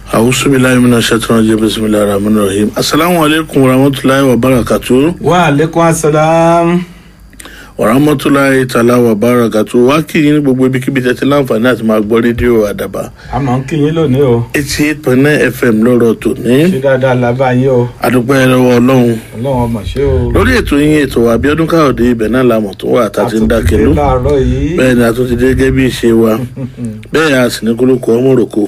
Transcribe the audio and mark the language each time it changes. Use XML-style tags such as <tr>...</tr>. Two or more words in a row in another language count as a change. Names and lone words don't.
<ar>أعوذ بالله من الشيطان الرجيم. بسم الله الرحمن الرحيم. السلام عليكم ورحمة الله وبركاته. وعليكم السلام. ورحمة الله تعالى وبركاته.</ar> <yo>Wá kí yín ní gbogbo ibikíbi tẹ́tí láǹfààní àti máa gbọ́ rédíò Àdàbà. A máa ń kí yín lónìí o. 88.9 FM lọ́rọ̀ tòní. Ṣé dáadáa la bá yín o? Adúpẹ́ lọ́wọ́ Ọlọ́run. Ọlọ́run ọmọ ṣé o. Lórí ètò yín ètò Abíọ́dún Káyọ̀dé ibẹ̀ náà la mọ̀ tó wà tá ti ń dákẹ́lú. Bẹ́ẹ̀ ni a tún ti dé gẹ́gẹ́ bí ìṣe wa. Bẹ́ẹ̀ a sì ní kólókó ọmọ òròkó.</yo>